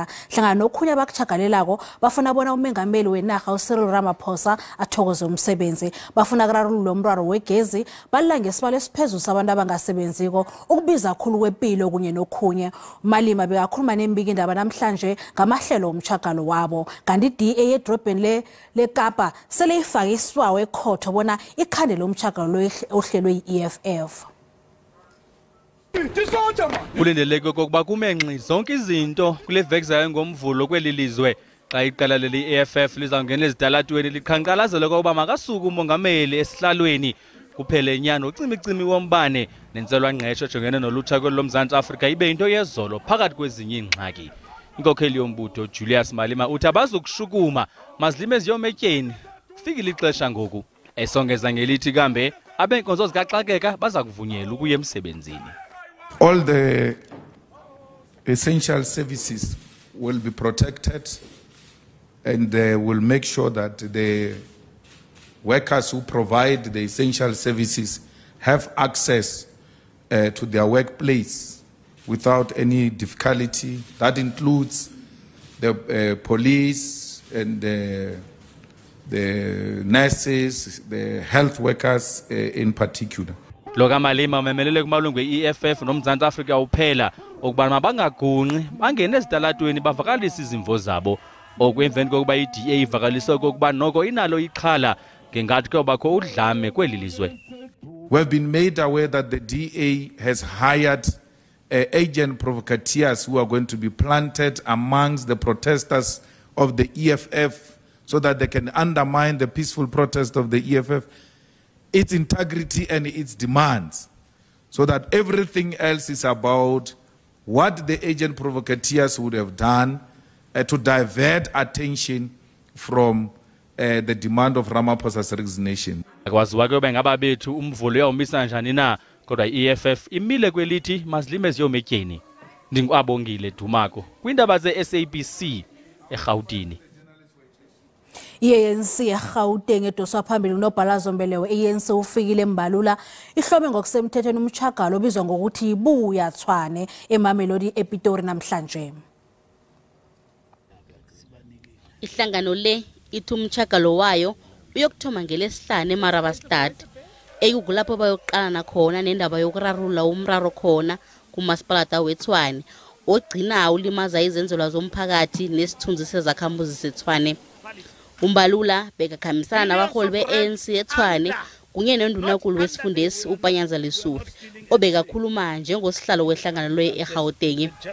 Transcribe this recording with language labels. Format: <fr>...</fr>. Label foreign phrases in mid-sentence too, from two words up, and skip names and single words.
<nr>Hlangana nokhunye abakuchagalelako bafuna bona umengameli wenarha uCyril Ramaphosa athokoze umsebenzi. Bafuna kurarulula umraro wegezi, balanga isibalo esiphezulu sabantu abangasebenziko, ukubiza kakhulu kwempilo kunye nokhunye. Malema bekakhuluma neMbikindaba namhlanje ngamahlelo umchagalo wabo. Kanti DA edrobheni leKapa sele ifake isiwawe ekhotho bona ikhandele umchagalo lo ohlelwe yi-EFF.</nr> <xh>Kulindeleke kokuba kumenxi zonke izinto kule vekzayo ngomvulo kwelilizwe xa iqala leli EFF lizawungena ezitalatweni liqhankqalazela kokuba makasuku umongameli esihlalweni kuphele inyani ucimicimi wombane nenzelwa ngqesho ejongene nolutsha lomzantsi Afrika ibe into yezolo phakathi kwezinye ingxaki. Inkokheli yombutho Julius Malema uthi abazukushukuma mazilime eziyometyeni kufikile ixesha ngoku esongeza ngelithi kambe abenkonzo zikaxakeka baza kuvunyelwa ukuya emsebenzini.</xh> <en>All the essential services will be protected and will make sure that the workers who provide the essential services have access to their workplace without any difficulty. That includes the police and the nurses, the health workers in particular.</en> <xh>Loka Malema umemelele kumalungu e-EFF nomzantsi Afrika uphela ukuba mabangagunqi bangene ezitalatweni bavakalisa izimvo zabo okwemveni kokuba i-DA ivakalise okokuba noko inalo ixhala ngengathi kubakho udlame kweli lizwe.</xh> <en>We have been made aware that the DA has hired agent provocateurs who are going to be planted amongst the protesters of the EFF so that they can undermine the peaceful protest of the EFF, its integrity and its demands, so that everything else is about what the agent provocateurs would have done to divert attention from the demand of Ramaphosa's resignation.</en> <xh>Akwaziwa ke bengaba bethu umvulo uyawumisa njani na kodwa i-EFF imile kwelithi mazilime eziyometyeni. NdinguAbongile Dumako kwiindaba ze-SABC eGauteng.</xh> <nr>I-ANC eGauteng edoswa phambili unobhalazo Mbelewe i-ANC ufikile Mbalula ihlobe ngokusemthethweni umchagalo obizwa ngokuthi Buya Tshwane eMamelodi ePitori namhlanje. Ihlangano le ithi umchagalo wayo uyokuthoma ngelesihlanu eMarabastad eyukulapho bayoqala khona nendaba yokurarula umraro khona kumasipalata weTshwane ogcina ulimaza izenzelwa zomphakathi nesithunzi sezakhamuzi seTshwane. Umbalula bekakhamisana nabaholi be-ANC eTshwane kunye nendunankulu wesifundesi uPanyaza Lesufi obekakhuluma njengosihlalo wehlangano lo eGauteng.</nr>